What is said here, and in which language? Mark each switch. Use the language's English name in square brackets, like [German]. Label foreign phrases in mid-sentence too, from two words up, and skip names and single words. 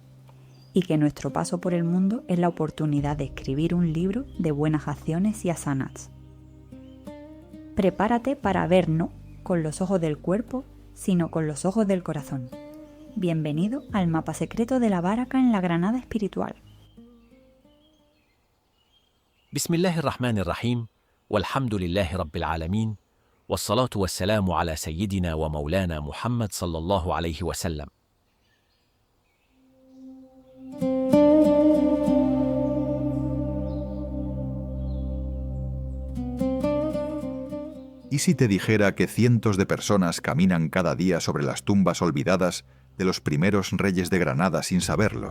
[Spanish] Y que nuestro paso por el mundo es la oportunidad de escribir un libro de buenas acciones y hasanats. Prepárate para ver no con los ojos del cuerpo, sino con los ojos del corazón. Bienvenido al mapa secreto de la baraka en la Granada espiritual. [Arabic] بسم الله الرحمن الرحيم، والحمد لله رب العالمين، والصلاة والسلام على سيدنا ومولانا محمد صلى الله عليه وسلم. [Spanish] ¿Y si te dijera que cientos de personas caminan cada día sobre las tumbas olvidadas de los primeros reyes de Granada sin saberlo?